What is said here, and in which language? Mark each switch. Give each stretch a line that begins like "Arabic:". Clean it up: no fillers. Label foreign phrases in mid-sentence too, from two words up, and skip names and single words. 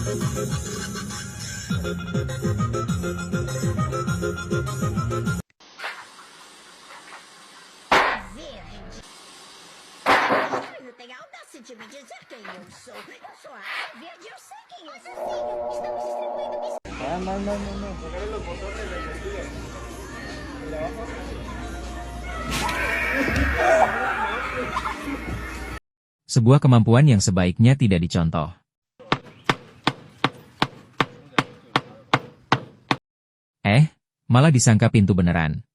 Portuguese: Tem audácia de me dizer quem eu sou. Eu sou a Verde, eu sei quem eu sou. Estamos distribuindo
Indonesian: Sebuah kemampuan yang sebaiknya tidak dicontoh. Malah disangka pintu beneran.